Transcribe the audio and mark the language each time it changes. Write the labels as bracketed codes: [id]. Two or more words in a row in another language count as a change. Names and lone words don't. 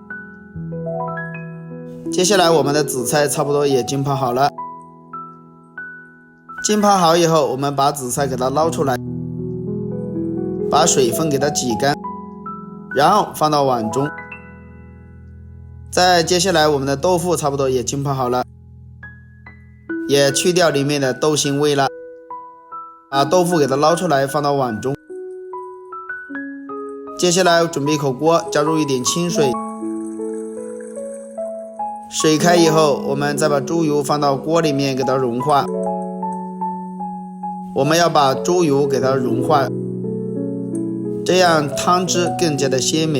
[zh] 接下來我們的紫菜差不多也浸泡好了，浸泡好以後，我們把紫菜給它撈出來，把水分給它擠乾，然後放到碗中。再接下來我們的豆腐差不多也浸泡好了，也去掉裡面的豆腥味了，把豆腐給它撈出來放到碗中。接下來準備一口鍋，加入一點清水，水開以後，我們再把豬油放到鍋裡面給它融化。我們要把豬油給它融化，這樣湯汁更加的鮮美。